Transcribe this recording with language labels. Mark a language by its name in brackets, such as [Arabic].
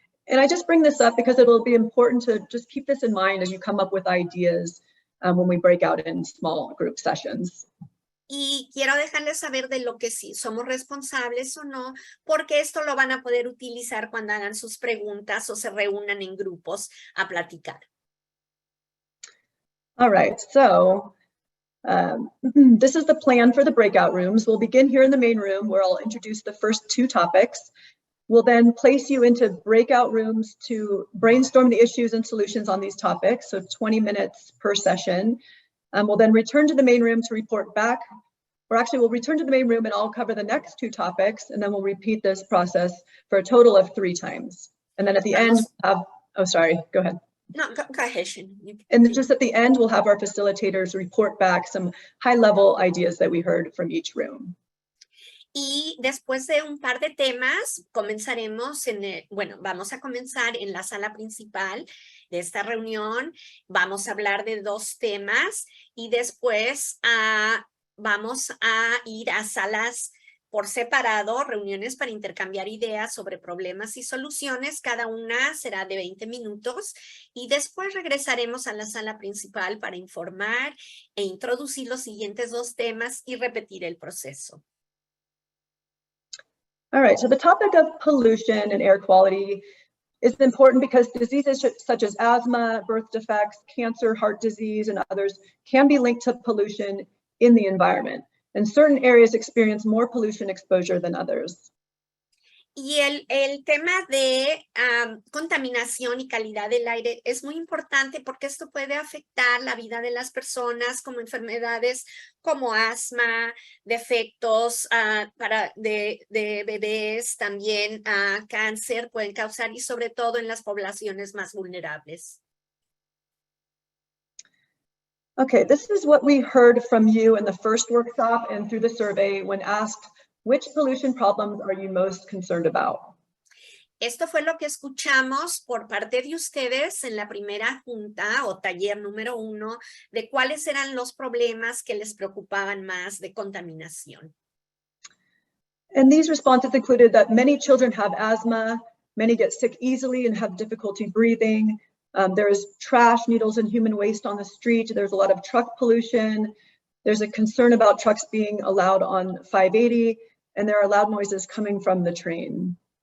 [English] And I just bring this up because it'll be important to just keep this in mind as you come up with ideas when we break out in small group sessions. [Spanish] Y quiero dejarles saber de lo que sí somos responsables o no, porque esto lo van a poder utilizar cuando hagan sus preguntas o se reúnan en grupos a platicar. [English] All right, so this is the plan for the breakout rooms. We'll begin here in the main room where I'll introduce the first two topics. We'll then place you into breakout rooms to brainstorm the issues and solutions on these topics, so 20 minutes per session. We'll then return to the main room to report back, or actually we'll return to the main room and I'll cover the next two topics, and then we'll repeat this process for a total of 3 times. And then at the end, oh, sorry, go ahead. No, go ahead, Shannon. And just at the end, we'll have our facilitators report back some high-level ideas that we heard from each room. [Spanish] Y después de un par de temas, comenzaremos vamos a comenzar en la sala principal de esta reunión. Vamos a hablar de 2 temas y después vamos a ir a salas por separado, reuniones para intercambiar ideas sobre problemas y soluciones. Cada una será de 20 minutos y después regresaremos a la sala principal para informar e introducir los siguientes 2 temas y repetir el proceso. [English] All right, so the topic of pollution and air quality is important because diseases such as asthma, birth defects, cancer, heart disease, and others can be linked to pollution in the environment. And certain areas experience more pollution exposure than others. [Spanish] Y el tema de contaminación y calidad del aire es muy importante porque esto puede afectar la vida de las personas como enfermedades como asma, defectos de bebés, también cáncer pueden causar y sobre todo en las poblaciones más vulnerables. [English] Okay, this is what we heard from you in the first workshop and through the survey when asked, which pollution problems are you most concerned about? [Spanish] Esto fue lo que escuchamos por parte de ustedes en la primera junta o taller número 1 de cuáles eran los problemas que les preocupaban más de contaminación. [English] And these responses included that many children have asthma, many get sick easily and have difficulty breathing. There is trash, needles, and human waste on the street. There's a lot of truck pollution. There's a concern about trucks being allowed on 580, and there are loud noises coming from the train.